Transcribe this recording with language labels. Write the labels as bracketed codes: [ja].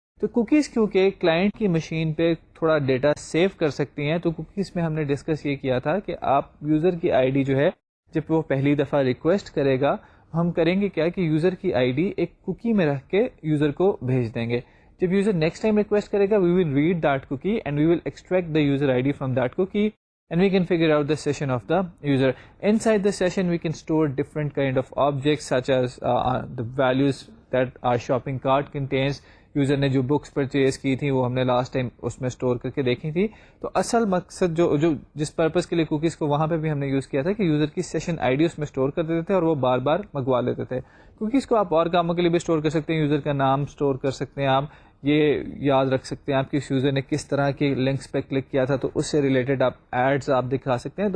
[ur] تو کوکیز کیونکہ کلائنٹ کی مشین پہ تھوڑا ڈیٹا سیو کر سکتی ہیں تو کوکیز میں ہم نے ڈسکس یہ کیا تھا کہ آپ یوزر کی ID جو ہے جب وہ پہلی دفعہ ریکویسٹ کرے گا ہم کریں گے کیا کہ یوزر کی ID ایک کوکی میں رکھ کے یوزر کو بھیج دیں گے. [en] جب user next time request کرے گا we will read that cookie and we will extract the user ID from that cookie and we can figure out the session of the user. Inside the session we can store different kind of objects such as the values that our shopping cart contains. [ur] User نے جو books purchase کی تھی وہ ہم نے last time اس میں store کر کے دیکھی تھی. تو اصل مقصد جو جس پرپز کے لیے کوکیز کو وہاں پہ بھی ہم نے یوز کیا تھا کہ یوزر کی سیشن ID اس میں اسٹور کر دیتے تھے اور وہ بار بار منگوا لیتے تھے. کوکیز کو آپ اور کاموں کے لیے بھی اسٹور کر سکتے ہیں. یوزر کا نام اسٹور کر سکتے ہیں آپ، یہ یاد رکھ سکتے ہیں آپ کہ اس یوزر نے کس طرح کے لنکس پہ کلک کیا تھا تو اس سے ریلیٹڈ آپ ایڈز آپ دکھا سکتے ہیں.